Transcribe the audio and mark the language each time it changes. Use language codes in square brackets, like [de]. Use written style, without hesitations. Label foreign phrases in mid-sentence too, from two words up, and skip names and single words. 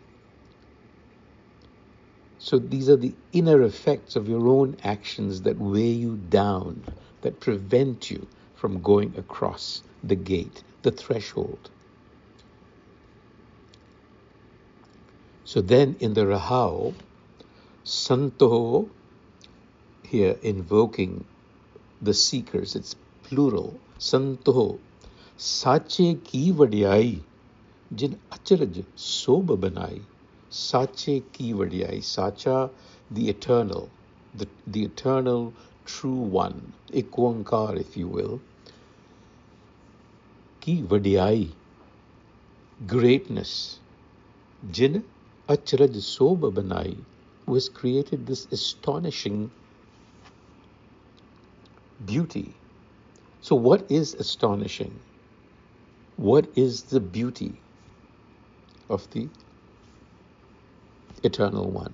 [en] So these are the inner effects of your own actions that weigh you down, that prevent you from going across the gate, the threshold. So then in the Rahao, Santo, here invoking the seekers, it's plural, Santo, [pa] ਸਚੇ ਕੀ ਵਡਿਆਈ ਜਿਨ ਅਚਰਜ ਸੋਭਾ ਬਣਾਈ. ਸਚੇ ਕੀ ਵਡਿਆਈ ਸਚਾ, [en] the eternal, the eternal true one, [pa] ੴ, [en] if you will. [pa] ਕੀ ਵਡਿਆਈ, [en] greatness, [pa] ਜਿਨ ਅਚਰਜ ਸੋਭਾ ਬਣਾਈ, [en] who has created this astonishing beauty. So what is astonishing? What is the beauty of the Eternal One?